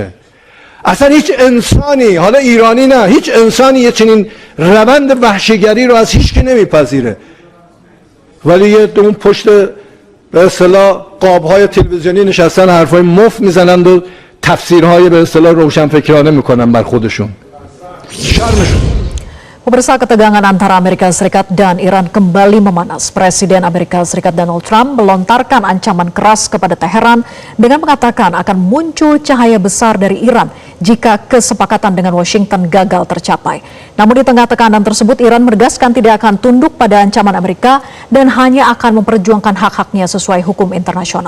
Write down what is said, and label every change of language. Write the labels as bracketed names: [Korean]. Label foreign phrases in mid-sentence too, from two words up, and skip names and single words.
[Persian] اصلا هیچ انسانی، حالا ایرانی نه، هیچ انسانی یه چنین روند وحشیگری رو از هیچ کی نمیپذیره. ولی یه اون پشت به اصطلاح قاب‌های تلویزیونی نشستن حرفای مفت میزنند و تفسیرهای به اصطلاح روشنفکرانه میکنن بر خودشون. شرمشون. [Indonesian] Pemirsa, ketegangan antara Amerika Serikat dan Iran kembali memanas. Presiden Amerika Serikat Donald Trump melontarkan ancaman keras kepada Teheran dengan mengatakan akan muncul cahaya besar dari Iran jika kesepakatan dengan Washington gagal tercapai. Namun di tengah tekanan tersebut, Iran menegaskan tidak akan tunduk pada ancaman Amerika dan hanya akan memperjuangkan hak-haknya sesuai hukum internasional.